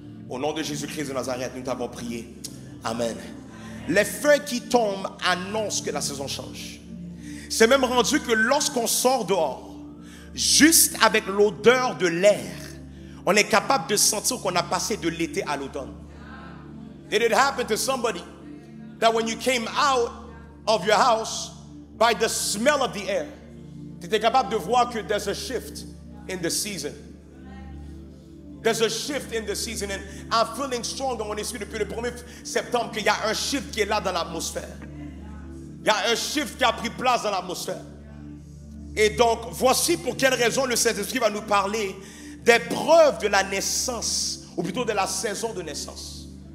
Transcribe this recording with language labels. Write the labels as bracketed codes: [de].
[fr] Au nom de Jésus-Christ de Nazareth, nous t'avons prié. Amen. Les feuilles qui tombent annoncent que la saison change. C'est même rendu que lorsqu'on sort dehors, juste avec l'odeur de l'air, on est capable de sentir qu'on a passé de l'été à l'automne. [en] Did it happen to somebody that when you came out of your house, by the smell of the air, [fr] tu étais capable de voir que [en] there's a shift in the season? There's a shift in the season, and I'm feeling strong [fr] dans mon esprit depuis le 1er septembre qu'il y a un shift qui est là dans l'atmosphère. Il y a un shift qui a pris place dans l'atmosphère. Et donc, voici pour quelle raison le Saint-Esprit va nous parler des preuves de la naissance, ou plutôt de la saison de naissance.